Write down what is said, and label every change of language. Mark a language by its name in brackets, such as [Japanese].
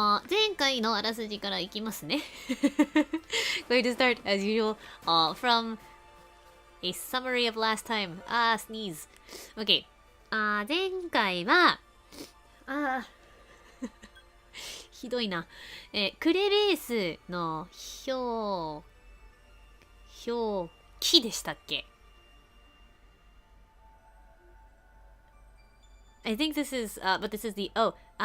[Japanese] 前回のあらすじからいきますね。 [English] Going to start, as usual, from a summary of last time. Sneeze. Okay. [Japanese] 前回は、ひどいな。クレベースの表記でしたっけ？ [English] I think this is, but this is the, Avalug.